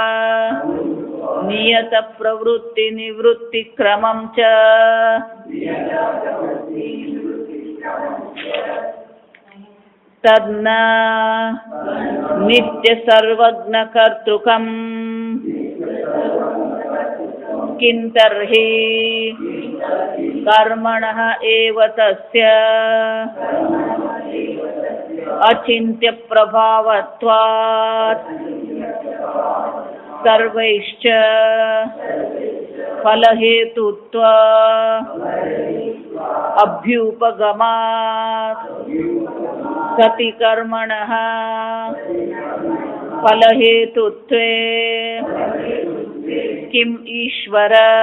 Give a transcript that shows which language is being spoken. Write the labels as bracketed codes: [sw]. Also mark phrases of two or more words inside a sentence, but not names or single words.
[sa] नियत प्रवृत्ति निवृत्तिक्रमं च तद्न नित्य सर्वज्ञकर्तृकम् किन्तर्हि कर्मणः एव तस्य અચિંત્ય પ્રભાવત્વાत् સર્વૈશ્ચ ફલહેતુત્વ અભ્યુપગમાत् સતિ કર્મણઃ ફલહેતુત્વે કિમ ઈશ્વર